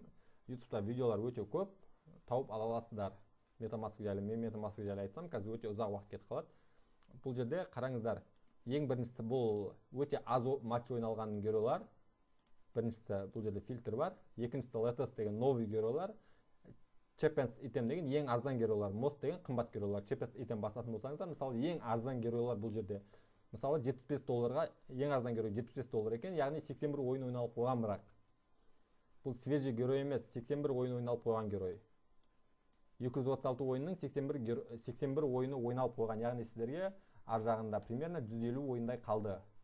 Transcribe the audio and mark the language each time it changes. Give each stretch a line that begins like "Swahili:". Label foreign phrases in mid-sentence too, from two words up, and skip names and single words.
Kazakh: YouTube-та видеолар өте көп, тауып ала аласыздар. MetaMask жайлы, мен MetaMask жайлы айтсам, қазір өте ұзақ уақыт кетіп қалады. Бұл жерде қараңыздар, ең біріншісі бұл өте аз матч ойналған геройлар. Біріншісі бұл жерде фильтр бар. Екіншісі Latest деген новый геройлар.
English: Cheapest item
Kazakh: деген ең арзан геройлар. Most деген қымбат геройлар.
English: Cheapest item
Kazakh: басатын болсаңыздар, мысалы ең арзан геройлар бұл жерде. Мысалы $75-ға ең арзан герой $75 екен, яғни 81 ойын ойналып қойған, бірақ бұл свежий герой емес, 81 ойын ойналып қойған герой. 236 ойынның 81 ойыны ойналып қойған, яғни сіздерге ар жағында примерно 150 ойындай қалды.